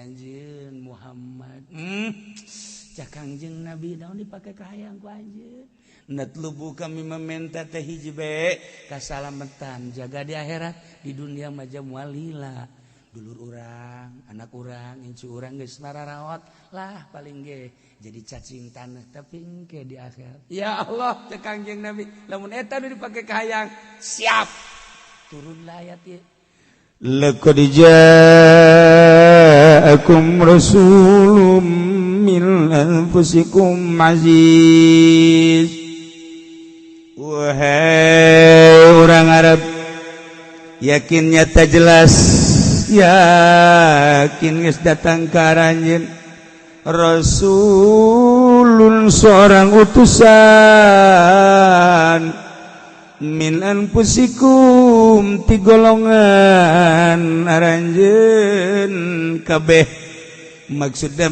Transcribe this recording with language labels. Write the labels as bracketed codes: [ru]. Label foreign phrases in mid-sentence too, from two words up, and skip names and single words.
[su] anjeun Muhammad cak Kangjeng Nabi naon dipake ka hayang ku anjeun natlubu kami meminta teh hiji bae kasalamatan jaga di akhirat di dunia mah jamual lila dulur urang anak urang incu urang geus nararawat lah paling ge jadi cacing tanah tapi engke di akhirat ya Allah cek Kangjeng Nabi lamun eta nu dipake ka hayang siap turunlah ayat ieu laqad [ar] جاءكم رسول من أنفسكم عزيز [id] wahai orang Arab [su] yakin nyata jelas yakin geus datang ka aranjeun rasulun [id] seorang utusan [ar] من أنفسكم [su] ti golongan aranjeun kabeh maksudna